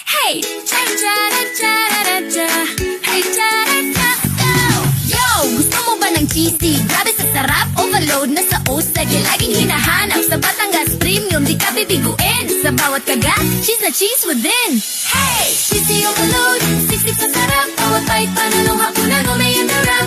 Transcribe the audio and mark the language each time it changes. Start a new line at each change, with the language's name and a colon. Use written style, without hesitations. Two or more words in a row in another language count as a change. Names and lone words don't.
Filipino: Hey! Cha-cha-ra-cha-ra-ra-cha. Hey, cha-ra-cha, go! Yo! Gusto mo ba ng cheesy? Grabe sa sarap, overload na sa OSA. Di laging hinahanap sa Batangas Premium. Di ka bibiguin sa bawat kagat. Cheese na cheese within. Hey!
English: Cheesy overload,
Filipino: siksik sa sarap. Bawat bite, pananong hapunan o may interrupt.